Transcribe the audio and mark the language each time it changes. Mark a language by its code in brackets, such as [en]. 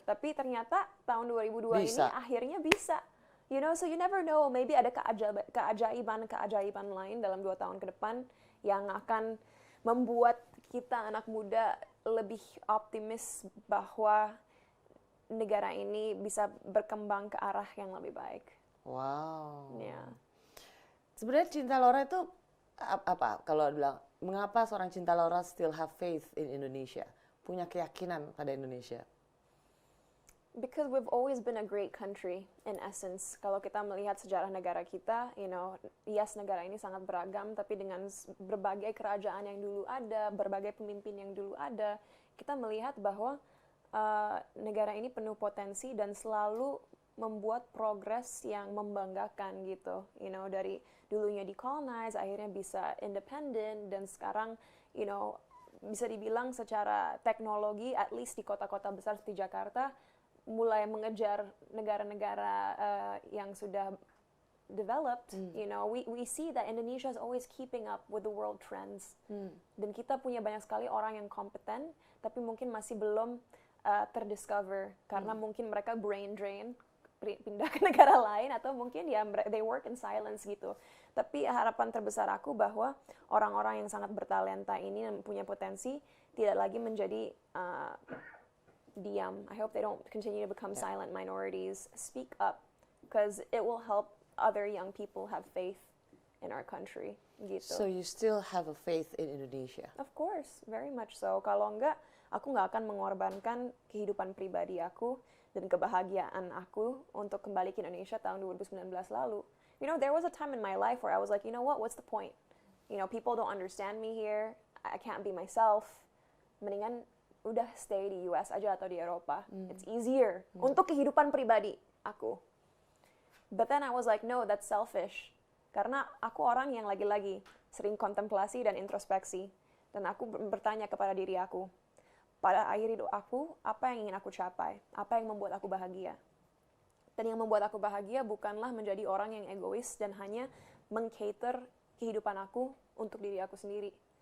[id] Tapi ternyata tahun 2002 ini akhirnya bisa. [en] You know, so you never know, maybe [id] ada keajaiban lain dalam 2 tahun ke depan yang akan membuat kita anak muda lebih optimis bahwa negara ini bisa berkembang ke arah yang lebih baik. Wow. [en] Yeah. [id] Sebenarnya Cinta Laura itu apa? Kalau bilang, mengapa seorang Cinta Laura [en] still have faith in Indonesia? [id] Punya keyakinan pada Indonesia? [en] Because we've always been a great country, in essence. [id] Kalau kita melihat sejarah negara kita, [en] you know, yes, [id] negara ini sangat beragam, tapi dengan berbagai kerajaan yang dulu ada, berbagai pemimpin yang dulu ada, kita melihat bahwa negara ini penuh potensi dan selalu membuat progres yang membanggakan gitu. You know, dari dulunya decolonize, akhirnya bisa independent, dan sekarang, you know, bisa dibilang secara teknologi, [en] at least [id] di kota-kota besar seperti Jakarta, mulai mengejar negara-negara yang sudah developed. [en] You know, we see that Indonesia is always keeping up with the world trends. [id] Dan kita punya banyak sekali orang yang kompeten, tapi mungkin masih belum terdiscover karena mungkin mereka brain drain, pindah ke negara lain, atau mungkin ya [en] they work in silence [id] gitu. Tapi harapan terbesar aku bahwa orang-orang yang sangat bertalenta ini dan punya potensi tidak lagi menjadi diam. [en] I hope they don't continue to become silent minorities. Speak up, because it will help other young people have faith in our country. [id] Gitu. [en] So you still have a faith in Indonesia? Of course, very much so. [id] Kalau enggak, aku nggak akan mengorbankan kehidupan pribadi aku dan kebahagiaan aku untuk kembali ke Indonesia tahun 2019 lalu. [en] You know, there was a time in my life where I was like, you know what, what's the point? You know, people don't understand me here. I can't be myself. [id] Mendingan udah stay di US aja atau di Eropa. [en] It's easier [id] untuk kehidupan pribadi aku. [en] But then I was like, no, that's selfish. [id] Karena aku orang yang lagi-lagi sering kontemplasi dan introspeksi. Dan aku bertanya kepada diri aku, pada akhir hidup aku, apa yang ingin aku capai? Apa yang membuat aku bahagia? Dan yang membuat aku bahagia bukanlah menjadi orang yang egois dan hanya meng-cater kehidupan aku untuk diri aku sendiri.